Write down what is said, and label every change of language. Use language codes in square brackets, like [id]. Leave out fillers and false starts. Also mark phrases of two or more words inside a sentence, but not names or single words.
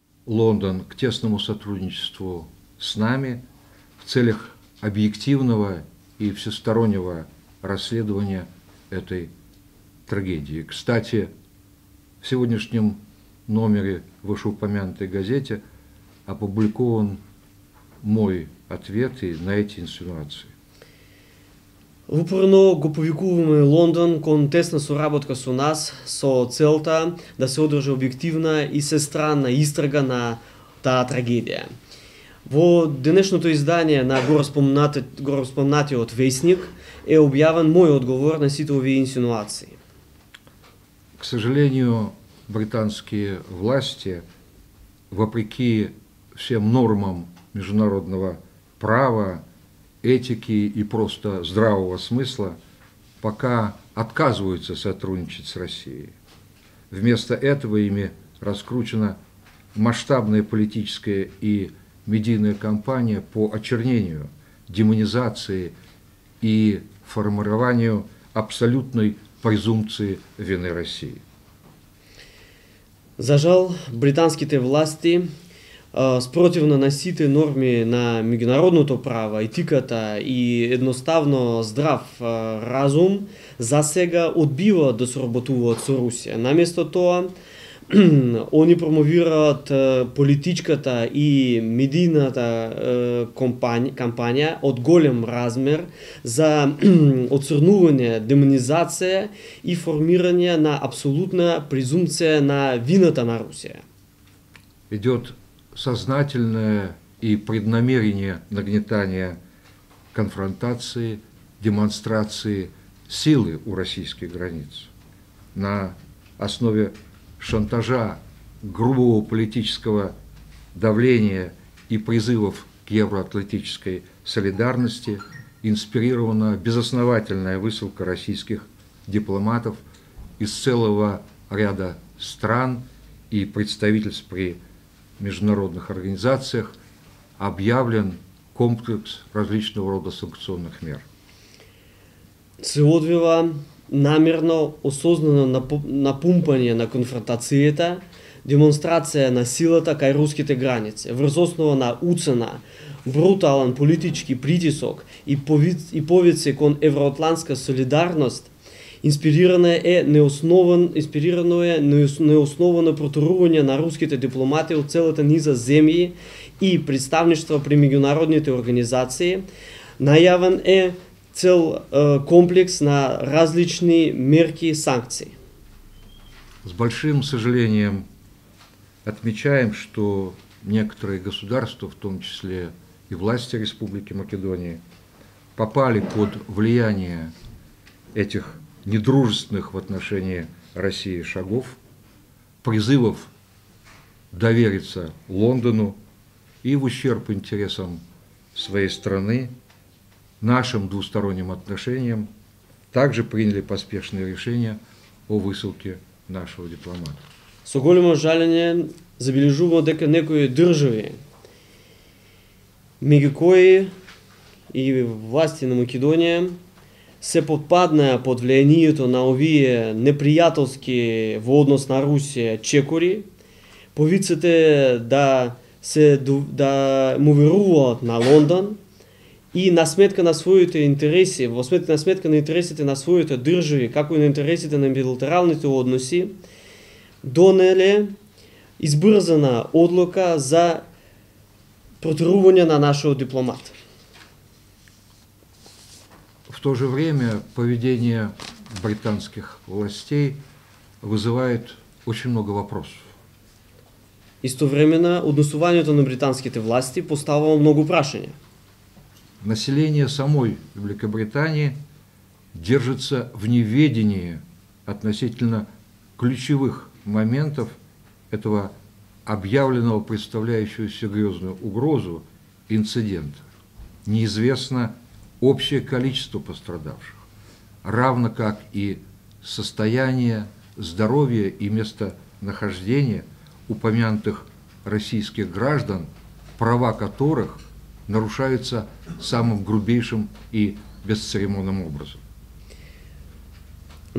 [ru] Лондон к тесному сотрудничеству с нами в целях объективного и всестороннего расследования этой трагедии. Кстати, в сегодняшнем номере вышеупомянутой газете опубликован мой ответ и на эти инсинуации. [mk] Упорно го повикуваме Лондон кон тесна соработка со нас, со целта да се одржи објективна и сестранна истрага на таа трагедија. Во денешното издание на гороспомнатиот вестник е објавен мој одговор на сите овие инсинуации. [ru] К сожалению, британские власти, вопреки всем нормам международного права, этики и просто здравого смысла, пока отказываются сотрудничать с Россией. Вместо этого ими раскручена масштабная политическая и медийная кампания по очернению, демонизации и формированию абсолютной презумпции вины России. [mk] За жал, британските власти спротивно на сите норми на меѓународното право, етиката и едноставно здрав разум, за сега одбиваат да соработуваат со Русија. Наместо тоа, они промовираат политичката и медийната кампања од голем размер за оцрнување, демонизација и формирање на абсолютна презумпција на вината на Русија. [ru] Идет сознательное и преднамерение нагнетания конфронтации, демонстрации силы у российских границ на основе шантажа, грубого политического давления и призывов к евроатлантической солидарности инспирирована безосновательная высылка российских дипломатов из целого ряда стран и представительств при международных организациях, объявлен комплекс различного рода санкционных мер. [mk] Се одвива намерно, осознано напумпање на конфронтацијата, демонстрација на силата кај руските граници, врз основа на уцена, брутален политички притисок и повици кон евроатлантска солидарност, инспирирано е неосновано протурување на руските дипломати од целата низа земји и представништва при меѓународните организации. Најавен е цел комплекс на различни мерки и санкции. [ru] С большим сожалением отмечаем, что некоторые государства, в том числе и власти Республики Македония, попали под влияние этих недружественных в отношении России шагов, призывов довериться Лондону и в ущерб интересам своей страны, нашим двусторонним отношениям, также приняли поспешные решения о высылке нашего дипломата. [mk] Со големо жалење забележуваме дека некои држави, меѓу кои и власти на Македонија, се подпаднаа под влијанието на овие непријателски во однос на Русија чекори, повиците да му веруваат на Лондон и на сметка на своите интереси, на сметка на интересите на своите држави, како и на интересите на билатералните односи, донеле избрзана одлука за протурување на нашиот дипломат. [ru] В то же время поведение британских властей вызывает очень много вопросов. [mk] Истовременно, однесувањето на британските власти поставува многу прашања. [ru] Население самой Великобритании держится в неведении относительно ключевых моментов этого объявленного, представляющего серьезную угрозу, инцидента. Неизвестно общее количество пострадавших, равно как и состояние здоровья и местонахождения упомянутых российских граждан, права которых нарушаются самым грубейшим и бесцеремонным образом.